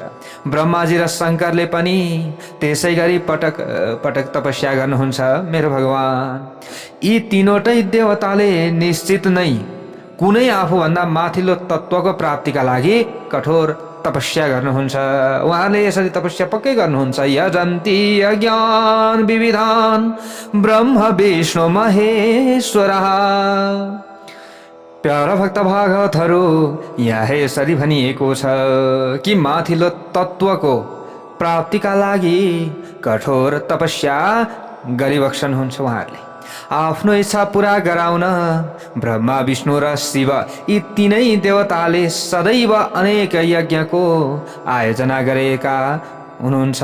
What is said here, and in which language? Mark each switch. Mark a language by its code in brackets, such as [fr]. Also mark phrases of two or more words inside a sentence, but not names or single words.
[ne] ब्रह्माजी र शङ्करले पनि त्यसै गरी पटक पटक तपस्या गर्नुहुन्छ। मेरो भगवान, यी तीनवटै देवताले निश्चित नै कुनै आफूभन्दा माथिल्लो तत्त्वको प्राप्तिका लागि कठोर तपस्या गर्नुहुन्छ। उहाँले यसरी तपस्या पक्कै गर्नुहुन्छ। [sa] यजन्ति अज्ञान विविधान ब्रह्म विष्णु महेश्वरः। [ne] प्यारा भक्त भागवतहरू, यहाँ यसरी भनिएको छ कि माथिल्लो तत्त्वको प्राप्तिका लागि कठोर तपस्या गरिबक्सनुहुन्छ उहाँहरूले। आफ्नो इच्छा पूरा गराउन ब्रह्मा विष्णु र शिव यी तीनै देवताले सदैव अनेक यज्ञको आयोजना गरेका हुनुहुन्छ।